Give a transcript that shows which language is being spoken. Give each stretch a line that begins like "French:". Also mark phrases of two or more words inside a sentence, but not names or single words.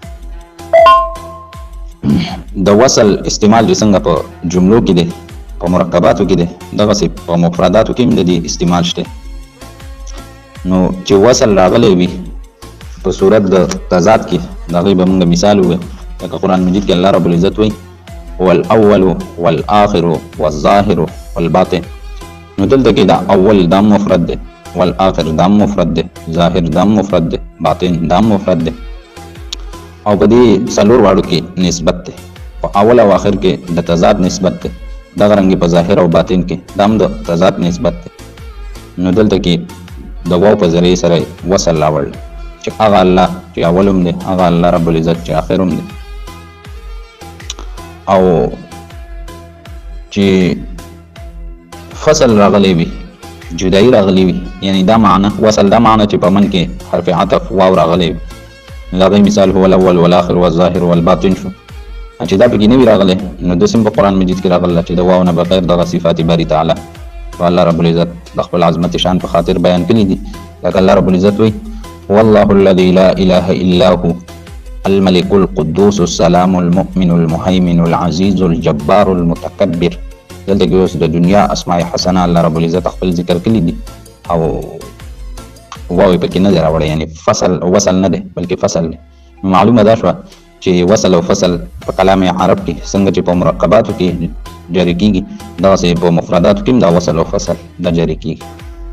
Pashto: د وصل استعمال چې څنګه په جملو کې دی په مرکباتو کې دی دغسې په مفرداتو کې هم د دې استعمال شته. نو چې وصل راغلی وي په صورت د تضاد کې د هغې به موږ مثال ووایو لکه قرآن مجید کې الله رب العزت وایي
Arabic: والاول والآخر والظاهر والباطن.
Pashto: نو دلته کې دا اول دا مفرد دی والآخر دا مفرد دی ظاهر دا مفرد دی باطن دا مفرد دی او په دې څلور واړو کې نسبت دی. په اول او آخر کې د تضاد نسبت دی دغه رنګې په ظاهر او باطن کې دا هم د تضاد نسبت دی. نو دلته کې د واو په ذریعې سره وصل راوړل چې هغه الله چې اول هم دی هغه الله رب العزت چې آخر هم دی. او چې فصل راغلی وي جدایي راغلی وي یعنی دا معنی وصل دا معنی چې په من کې حرف عطف واو راغلی وي. د هغې مثال
Arabic: هو الاول والآخر والظاهر والباطن
Pashto: شو. چې دا پکې نه وي راغلی نو داسې هم په قرآن مجید کې راغله چې د واو نه بغیر دغه صفات باري تعالی په الله رب العزت د خپل عظمت شان په خاطر بیان کړي دي. لکه الله رب العزت وایي
Arabic: والله الذي لا اله الا هو الملك القدوس السلام المؤمن المهيمن العزيز الجبار المتكبر.
Pashto: دلته کې اوس د دنیا اسماء حسنه الله رب العزت خپل ذکر کړي دي او واو پکې نه دی راوړی یعنی فصل وصل نه دی بلکې فصل دی. معلومه دا شوه چې وصل او فصل په کلام عرب کې څنګه چې په مرکباتو کې جاری کېږي دغسې په مفرداتو کې هم دا وصل او فصل دا جاری کېږي.